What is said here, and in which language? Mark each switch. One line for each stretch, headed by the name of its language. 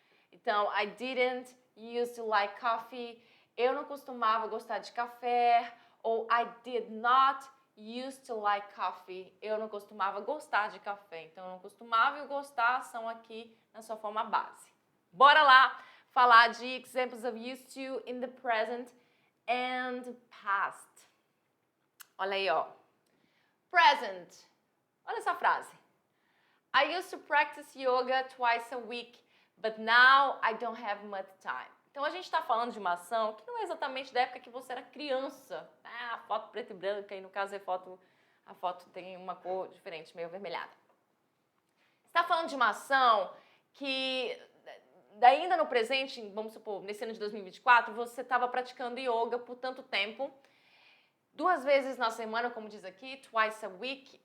Portuguese: Então,
English: I didn't used to like coffee,
Portuguese: eu não costumava gostar de café, ou
English: I did not used to like coffee,
Portuguese: eu não costumava gostar de café. Então, eu não costumava e o gostar são aqui na sua forma base. Bora lá falar de
English: examples of used to in the present and past.
Portuguese: Olha aí, ó. Present. Olha essa frase.
English: I used to practice yoga twice a week, but now I don't have much time.
Portuguese: Então a gente está falando de uma ação que não é exatamente da época que você era criança. A foto preto e branca, e no caso a foto tem uma cor diferente, meio avermelhada. Você está falando de uma ação que ainda no presente, vamos supor, nesse ano de 2024, você estava praticando yoga por tanto tempo, 2 vezes na semana, como diz aqui,
English: twice a week.